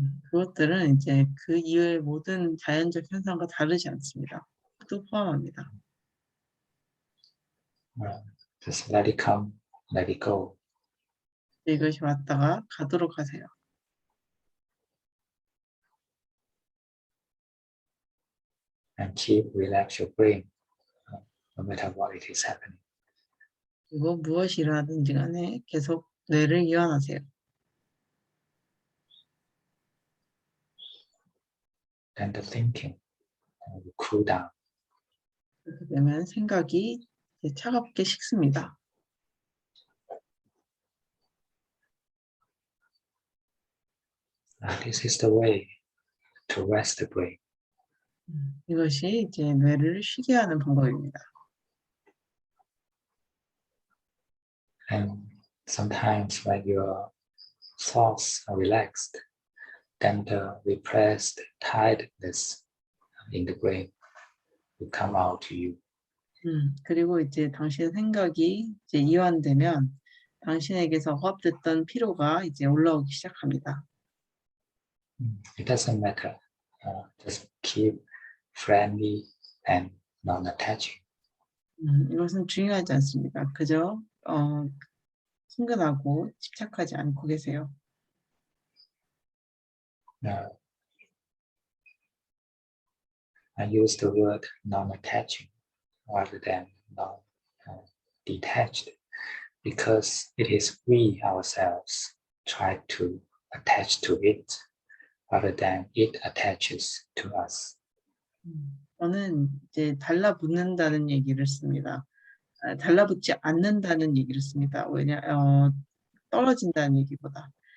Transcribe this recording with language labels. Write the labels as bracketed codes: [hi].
[ko] 그것들은 이제 그 이외의 모든 자연적 현상과 다르지 않습니다. 또 포함합니다. [en] Just let it come, let it go. [ko] 이것이 왔다가 가도록 하세요. [en] And keep relax your brain, no matter what it is happening. [ko] 그리고 무엇이 일어나든지 간에 계속 뇌를 이완하세요. [en] Then the thinking will cool down. [ko] 그렇게 되면 생각이 차갑게 식습니다. [en] This is the way to rest the brain. [ko] 이것이 이제 뇌를 쉬게 하는 방법입니다. [en] And sometimes when your thoughts are relaxed, then the repressed tiredness in the brain will come out to you. [ko] 그리고 이제 당신의 생각이 이제 이완되면 당신에게서 억압됐던 피로가 이제 올라오기 시작합니다. [en] It doesn't matter. Just keep friendly and non-attaching. [ko] 이것은 중요하지 않습니다. 그저 친근하고 집착하지 않고 계세요. [en] I use the word non-attaching rather than non-detached because it is we ourselves try to attach to it rather than it attaches to us. [ko] 저는 이제 달라붙는다는 얘기를 씁니다. 달라붙지 않는다는 얘기를 씁니다. 떨어진다는 얘기보다.